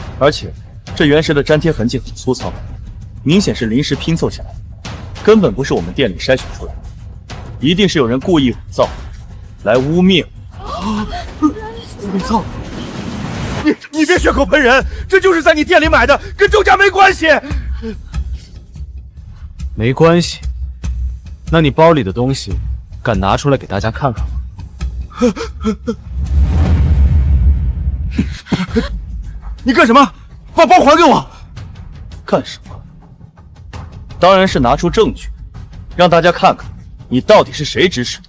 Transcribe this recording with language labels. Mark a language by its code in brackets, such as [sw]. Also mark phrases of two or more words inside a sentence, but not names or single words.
[zh] 而且這原石的粘貼痕跡很粗糙，明顯是臨時拼湊起來的，根本不是我們店裡篩選出來的，一定是有人故意偽造。來污蔑我！偽造！你別血口噴人，這就是在你店裡買的，跟周家沒關係。沒關係？那你包裡的東西，敢拿出來給大家看看嗎？你幹什麼？把包還給我！幹什麼？當然是拿出證據，讓大家看看你到底是誰指使的。